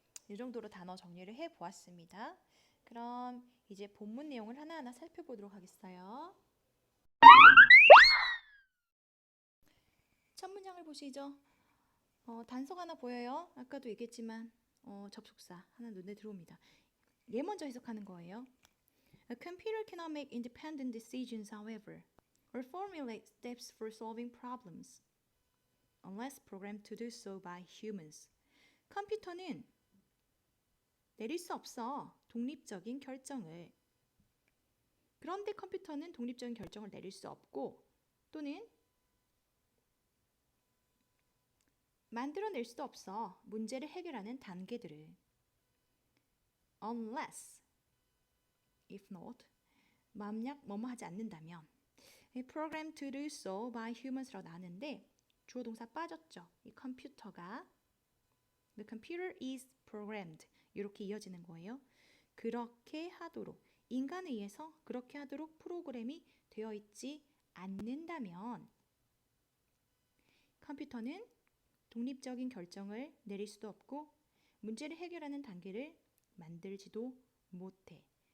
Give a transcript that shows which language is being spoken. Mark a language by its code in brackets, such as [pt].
[ko] 이 정도로 단어 정리를 해보았습니다. 그럼 이제 본문 내용을 하나하나 살펴보도록 하겠어요. 첫 문장을 보시죠. 단서가 하나 보여요. 아까도 얘기했지만 접속사 하나 눈에 들어옵니다. 얘 먼저 해석하는 거예요. [en] A computer cannot make independent decisions, however, or formulate steps for solving problems, unless programmed to do so by humans. [ko] 컴퓨터는 내릴 수 없어. 독립적인 결정을. 그런데 컴퓨터는 독립적인 결정을 내릴 수 없고 또는 만들어낼 수도 없어. 문제를 해결하는 단계들을. Unless, if not, 만약 뭐뭐 하지 않는다면. [en] Programmed to do so by humans [ko] 라고 나왔는데 주어 동사 빠졌죠. 이 컴퓨터가 [en] The computer is programmed [ko] 이렇게 이어지는 거예요. 그렇게 하도록 인간에 의해서 그렇게 하도록 프로그램이 되어 있지 않는다면 컴퓨터는 독립적인 결정을 내릴 수도 없고 문제를 해결하는 단계를 만들지도 못해.